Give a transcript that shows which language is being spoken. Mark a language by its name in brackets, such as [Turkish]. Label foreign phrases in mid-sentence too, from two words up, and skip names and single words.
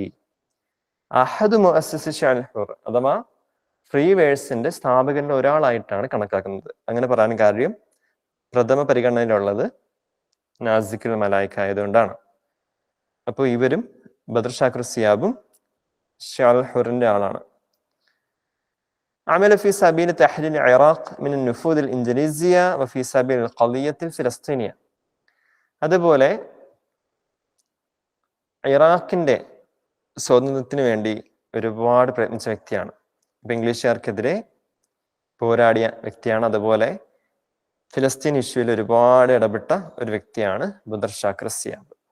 [Arabic] أحد مؤسسي الشعر الحر [Malayalam] അഥവാ [English] free verse [Malayalam] സ്ഥാപകരിൽ ഒരാളായിട്ടാണ് കണക്കാക്കുന്നത്. അങ്ങനെ പറയാൻ കാര്യം പ്രഥമ പരിഗണനയിലുള്ളത് നാസിക്കുൽ മലായിക ആയതുകൊണ്ടാണ്. അപ്പോൾ ഇവരും ബദർ ഷാക്കിർ സിയാബും [Arabic] الشعر الحر [Malayalam] ആളാണ്. [Arabic] عمل في سبيل تحرير العراق من النفوذ الإنجليزية وفي سبيل القضية الفلسطينية. [Malayalam] അതുപോലെ ഇറാഖിന്റെ സ്വാതന്ത്ര്യത്തിന് വേണ്ടി ഒരുപാട് പ്രയത്നിച്ച വ്യക്തിയാണ്. ഇപ്പൊ ഇംഗ്ലീഷുകാർക്കെതിരെ പോരാടിയ വ്യക്തിയാണ്. അതുപോലെ ഫിലസ്തീൻ ഇഷ്യൂവിൽ ഒരുപാട് ഇടപെട്ട ഒരു വ്യക്തിയാണ് ബദർ ഷാക്കിർ സിയാബ്.